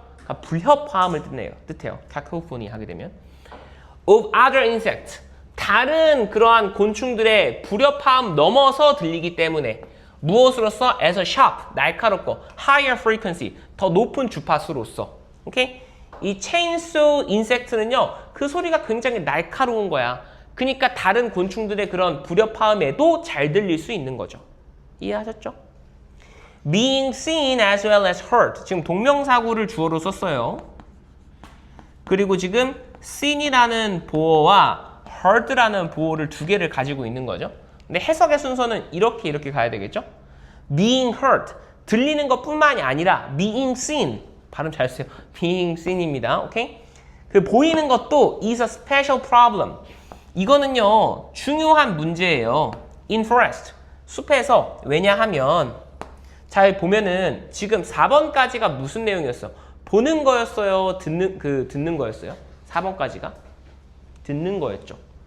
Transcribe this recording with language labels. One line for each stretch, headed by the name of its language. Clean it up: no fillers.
Korean: 그러니까 불협화음을 뜻해요. cacophony 하게 되면
English: of other insects
Korean: 다른 그러한 곤충들의 불협화음 넘어서 들리기 때문에 무엇으로써
English: as a sharp
Korean: 날카롭고
English: higher frequency
Korean: 더 높은 주파수로서 오케이? 이 chainsaw insect는요 그 소리가 굉장히 날카로운 거야. 그러니까 다른 곤충들의 그런 불협화음에도 잘 들릴 수 있는 거죠. 이해하셨죠?
English: being seen as well as heard
Korean: 지금 동명사구를 주어로 썼어요. 그리고 지금 seen이라는 보어와 heard라는 보어를 두 개를 가지고 있는 거죠. 근데 해석의 순서는 이렇게 가야 되겠죠?
English: being heard
Korean: 들리는 것뿐만이 아니라
English: being seen
Korean: 발음 잘 쓰세요. being seen입니다. 오케이? 그 보이는 것도
English: is a special problem.
Korean: 이거는요 중요한 문제예요.
English: in forest
Korean: 숲에서 왜냐하면 잘 보면은 지금 4번까지가 무슨 내용이었어? 보는 거였어요? 듣는 거였어요? 4번까지가 듣는 거였죠.